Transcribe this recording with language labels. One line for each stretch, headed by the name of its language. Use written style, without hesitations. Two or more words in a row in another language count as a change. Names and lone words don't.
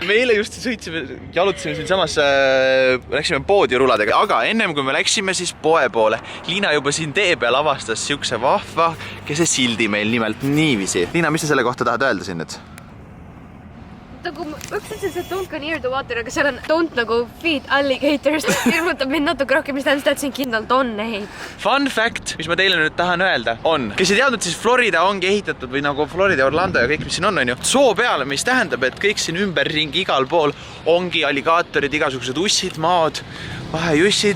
Estonian: Me eile just sõitsime, jalutasime siin samas, läksime poodi ruladega, aga ennem kui me läksime siis poe poole, Liina juba siin tee peal avastas siukse vahva kese sildi meil nimelt niiviisi. Liina, mis sa selle kohta tahad öelda siin nüüd? Nagu üks ütles, et
English: don't go near the water,
Estonian: aga seal on don't nagu
English: feed alligators.
Estonian: Hirmutab mind natuke rohkem, mis tähendab, et siin kindlalt on neid.
English: Fun fact,
Estonian: mis ma teile nüüd tahan öelda, on, kes ei teadnud, siis Florida ongi ehitatud või nagu Florida, Orlando ja kõik, mis siin on ju, soo peale, mis tähendab, et kõik siin ümberringi igal pool ongi alligaatorid, igasugused ussid, maad, vahejussid.